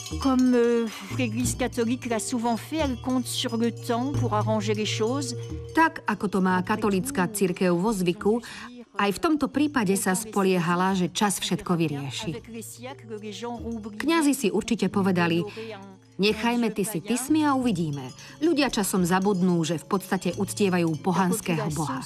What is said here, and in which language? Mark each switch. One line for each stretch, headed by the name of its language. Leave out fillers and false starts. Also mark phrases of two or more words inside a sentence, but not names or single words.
French: Comme l'Église catholique l'a souvent fait, elle compte sur le temps pour arranger les choses.
Slovak: Tak, ako to má katolícka cirkev vo zvyku, aj v tomto prípade sa spoliehala, že čas všetko vyrieši. Kňazi si určite povedali, nechajme tismy a uvidíme. Ľudia časom zabudnú, že v podstate uctievajú pohanského boha.